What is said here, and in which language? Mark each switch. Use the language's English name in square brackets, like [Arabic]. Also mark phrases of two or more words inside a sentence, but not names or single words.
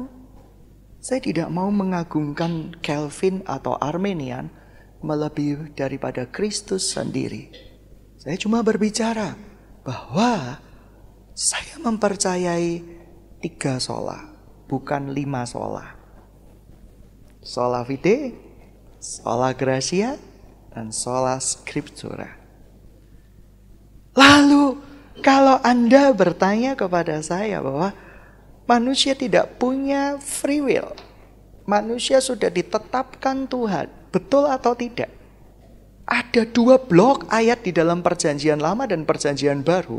[Indonesian] Saya tidak mau mengagungkan Calvin atau Armenian melebihi daripada Kristus sendiri. Saya cuma berbicara bahwa saya mempercayai 3 sola, bukan 5 sola. [Latin] Sola fide, sola gratia, dan sola scriptura. [Indonesian] Lalu kalau Anda bertanya kepada saya bahwa manusia tidak punya [English] free will, [Indonesian] manusia sudah ditetapkan Tuhan, betul atau tidak? Ada 2 blok ayat di dalam Perjanjian Lama dan Perjanjian Baru.